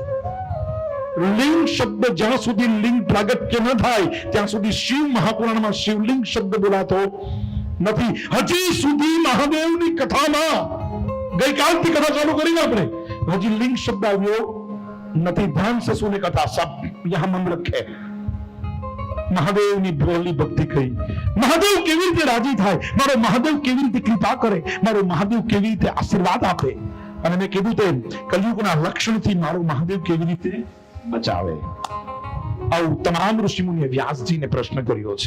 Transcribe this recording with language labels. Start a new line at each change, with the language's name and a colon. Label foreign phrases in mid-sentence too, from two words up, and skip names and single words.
Gujarati: લિંગ શબ્દ જ્યાં સુધી લિંગ પ્રાગટ્ય ન થાય ત્યાં સુધી શિવ મહાપુરાણમાં શિવલિંગ શબ્દ બોલાતો નથી. હજી સુધી મહાદેવની કથામાં, ગઈકાલથી કથા ચાલુ કરીને આપણે, હજી લિંગ શબ્દ આવ્યો નથી.
Hindi: ધ્યાન से सुने कथा सब यहां मन रखे.
Gujarati: મહાદેવની પહેલી ભક્તિ કહી. મહાદેવ કેવી રીતે રાજી થાય, મારો મહાદેવ કેવી રીતે કૃપા કરે, મારો મહાદેવ કેવી રીતે આશીર્વાદ આપે, અને મેં કીધું તેમ કલયુગના લક્ષણથી મારો મહાદેવ કેવી રીતે બચાવે. આવું તમામ ઋષિમુનિએ વ્યાસજીને પ્રશ્ન કર્યો છે.